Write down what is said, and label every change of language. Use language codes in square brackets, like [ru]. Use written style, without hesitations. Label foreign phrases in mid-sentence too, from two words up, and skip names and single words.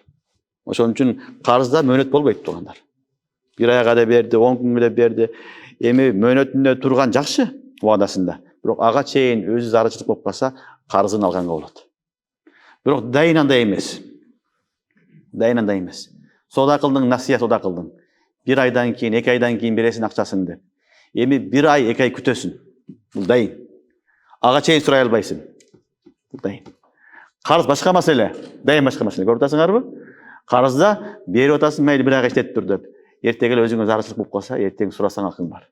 [ky] Ошон үчүн карызда мөөнөт болбойт тугандар. Бир айга да берди, 10 күнгө да берди. Эми мөөнөтүндө турган жакшы убадасында. Бирок ага чейин өзү зарылчылык болуп калса, карызын алганга болот. Бирок дайын андай эмес. Дайынан да емес. Сода кылдың, насия сода кылдың. 1 айдан кейін, 2 айдан кейін бересин акчасын деп. Эми 1 ай, 2 ай күтөсүн. Бул дайын. Ага чейин сурай албайсың. Бул дайын. Карыз башка маселе. Дайын башка маселе. Көрүп атасыңарбы? Карызда берип атасың, мейли 1 айга иштетип тур деп. Эртең эле өзүңө зарылчылык болуп калса, эртең сурасаң акың бар.